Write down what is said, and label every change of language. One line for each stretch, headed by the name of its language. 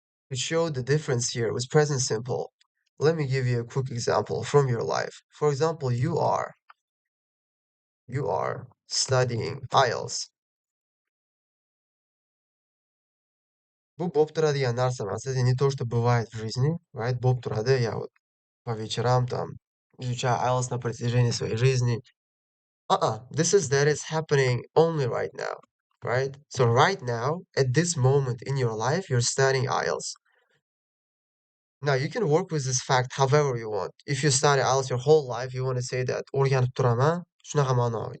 English: To show the difference here with present simple, let me give you a quick example from your life. For example, you are studying IELTS.
Uzbek: Bu bo'lib turadigan narsa emas.
Russian: Это не то, что бывает в жизни, right?
Uzbek: Bo'lib turadi,
Russian: я вот по вечерам там изучаю IELTS на протяжении своей жизни.
English: This is that is happening only right now, right? So right now, at this moment in your life, you're studying IELTS. Now you can work with this fact however you want. If you study IELTS your whole life, you want to say that
Uzbek: o'rganib turaman, shunaqa ma'no.